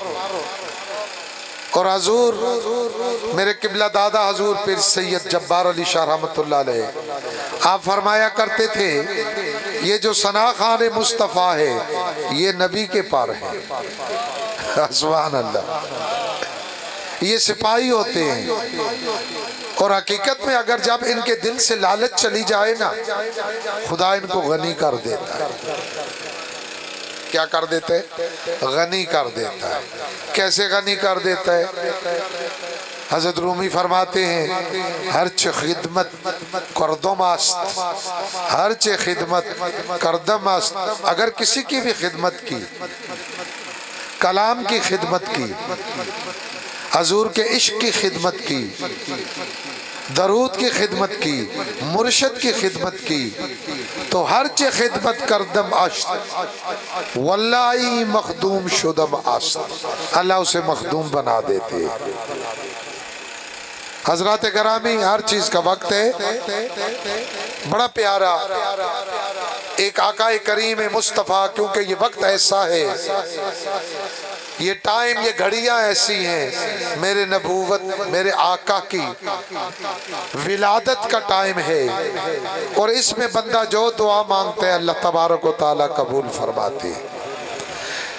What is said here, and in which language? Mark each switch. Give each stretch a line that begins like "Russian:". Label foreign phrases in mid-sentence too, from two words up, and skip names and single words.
Urdu: اور حضور میرے قبلہ دادا حضور پیر سید جبار علی شاہ رحمت اللہ علیہ، آپ فرمایا کرتے تھے یہ جو ثنا خان مصطفیٰ ہے یہ نبی کے پر ہے، سبحان اللہ، یہ سپاہی ہوتے ہیں، اور حقیقت میں اگر جب ان کے دل سے لالچ چلی جائے نا، خدا ان کو غنی کر دیتا ہے۔ کیا کر دیتا ہے؟ غنی کر دیتا ہے۔ کیسے غنی کر دیتا ہے؟ حضرت رومی فرماتے ہیں
Persian: ہرچ خدمت کردم است، ہرچ خدمت کردم است،
Urdu: اگر کسی کی بھی خدمت کی، کلام کی خدمت کی، حضور کے عشق کی خدمت کی، درود کی خدمت کی، مرشد کی خدمت کی، تو
Persian: ہرچ خدمت کردم است واللہ مخدوم شدم است،
Urdu: اللہ اسے مخدوم بنا دیتے۔ حضرات گرامی، ہر چیز کا وقت ہے، بڑا پیارا ایک آقا کریم مصطفیٰ، کیونکہ یہ وقت ایسا ہے، یہ ٹائم، یہ گھڑیاں ایسی ہیں، میرے نبوت، میرے آقا کی ولادت کا ٹائم ہے، اور اس میں بندہ جو دعا مانگتے ہیں اللہ تبارک و تعالیٰ قبول فرماتے ہیں۔